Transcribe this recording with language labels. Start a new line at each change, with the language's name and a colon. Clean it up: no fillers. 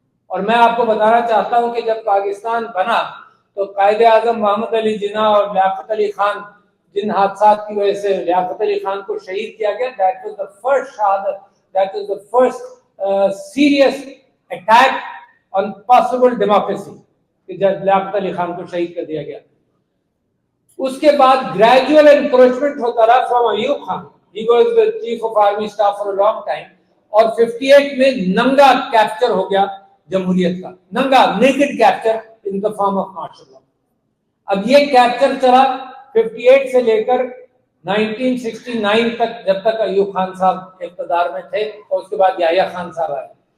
Urdu: اور میں آپ کو بتانا چاہتا ہوں کہ جب پاکستان بنا تو قائد اعظم محمد علی جناح اور لیاقت علی خان, جن حادثات کی وجہ سے لیاقت علی خان کو شہید کیا گیا,
English: that was the first شہادت, that was the first serious attack on possible democracy,
Urdu: کہ جب لیاقت علی خان کو شہید کر دیا گیا. اس کے بعد
English: gradual encroachment
Urdu: ہوتا رہا
English: from
Urdu: Ayub Khan.
English: He was the chief of army staff for a long time.
Urdu: اور 58 میں ننگا کیپچر ہو گیا جمہوریت کا, ننگا naked capture
English: In the form of martial law.
Urdu: اب یہ کیپچر چلا 58 سے لے کر 1969 تک, جب تک ایوب خان صاحب اقتدار میں تھے, اور اس کے بعد یحییٰ خان صاحب آئے.